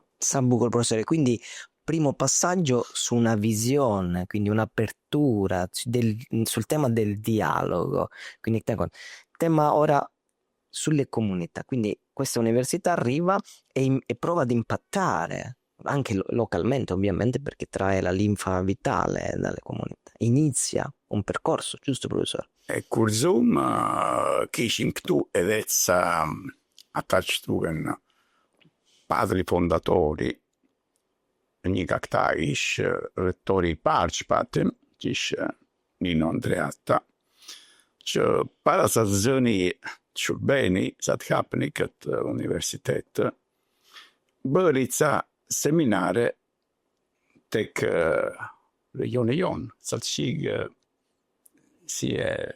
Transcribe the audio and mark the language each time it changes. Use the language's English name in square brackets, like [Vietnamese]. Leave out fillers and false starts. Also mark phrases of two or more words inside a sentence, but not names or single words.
[Italian] Sabuco, professore, quindi primo passaggio su una visione, quindi un'apertura sul tema del dialogo, quindi tema ora sulle comunità, quindi questa università arriva e prova ad impattare anche localmente, ovviamente, perché trae la linfa vitale dalle comunità, inizia un percorso, giusto professore? [Albanian] Kurzum kishim këtu edhe ca ata që thuhen [Italian] padri fondatori, [Albanian] një nga këta ish rettori i parë që patëm, që ish Nino Andreatta, që para sa të zëni Shurbeni, sa të hapni këtë universitet, bëri ca seminare tek regioni jon, sa të shikë si e